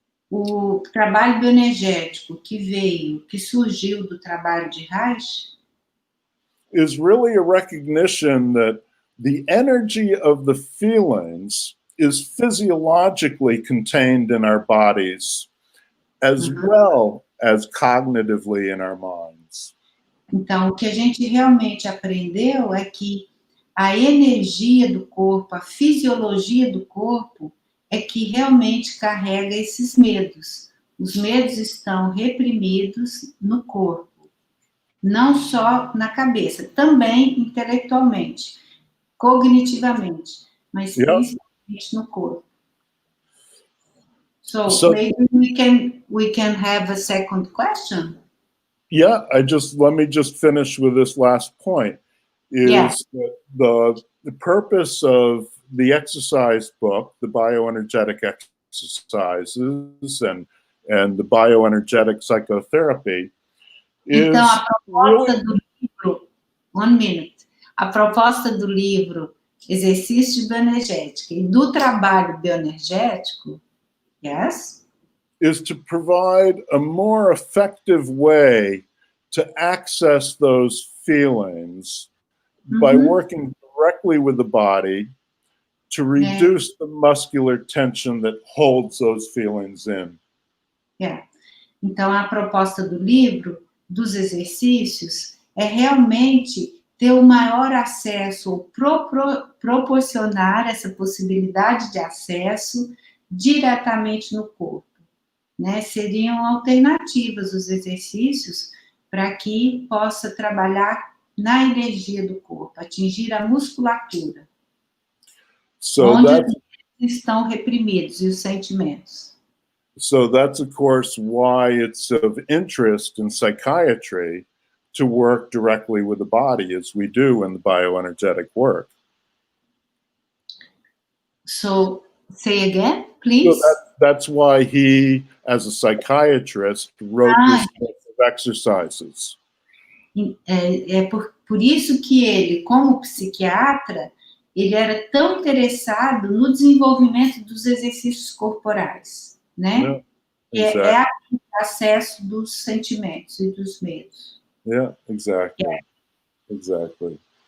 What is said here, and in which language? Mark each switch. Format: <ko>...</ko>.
<pt>O trabalho bioenergético que surgiu do trabalho de Reich,</pt> <en>is really a recognition that the energy of the feelings is physiologically contained in our bodies as well as cognitively in our minds.</en> <pt>então, o que a gente realmente aprendeu é que a energia do corpo, a fisiologia do corpo, é que realmente carrega esses medos. Os medos estão reprimidos no corpo, não só na cabeça, também intelectualmente, cognitivamente, mas principalmente no corpo.</pt> <en>So maybe we can have a second question. Yeah, let me just finish with this last point. Is that the purpose of the exercise book, the bioenergetic exercises and the bioenergetic psychotherapy is</en> <pt>então, a proposta do livro, a proposta do livro Exercícios de Bioenergética e do trabalho bioenergético,</pt> <en>is to provide a more effective way to access those feelings by working directly with the body to reduce the muscular tension that holds those feelings in.</en> <pt>Então, a proposta do livro, dos exercícios, é realmente ter o maior acesso, ou proporcionar essa possibilidade de acesso diretamente no corpo, né? Seriam alternativas os exercícios para que possa trabalhar na energia do corpo, atingir a musculatura, onde estão reprimidos e os sentimentos.</pt> <en>So that's, of course, why it's of interest in psychiatry to work directly with the body, as we do in the bioenergetic work. So, say again, please. So that's why he, as a psychiatrist, wrote this book of exercises.</en> <pt>Por isso que ele, como psiquiatra, ele era tão interessado no desenvolvimento dos exercícios corporais, né? É o acesso dos sentimentos e dos medos.</pt> <en>Yeah, exactly. Exactly.</en>